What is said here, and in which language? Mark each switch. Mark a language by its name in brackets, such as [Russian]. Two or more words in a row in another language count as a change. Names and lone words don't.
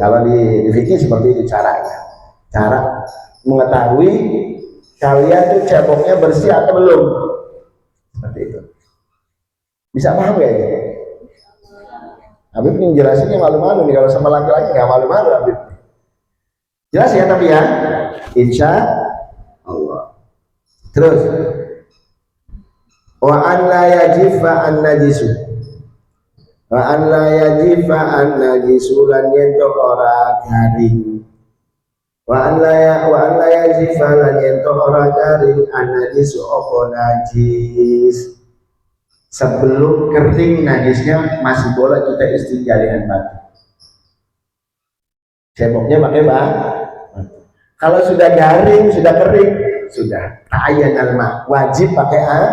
[Indonesian] Kalau di fikih seperti itu cara mengetahui kalian tuh ceboknya bersih atau belum, seperti itu. Bisa paham ya? Habib ini jelasinnya malu-malu nih, kalau sama laki-laki nggak malu-malu Habib. Jelas ya tapi ya, [Arabic] إن شاء الله. Terus وأن لا يجف النجس, وأن لا يجف النجس [Javanese] lan yento ora garing, [Arabic] وأن لا يجف [Javanese] lan yento ora garing [Arabic] النجس [Indonesian] apa najis. Sebelum kering najisnya masih boleh kita istinja dengan batu. Ceboknya pakai batu. Kalau sudah garing, sudah kering, sudah [Arabic] تعين الماء, [Indonesian] wajib pakai air.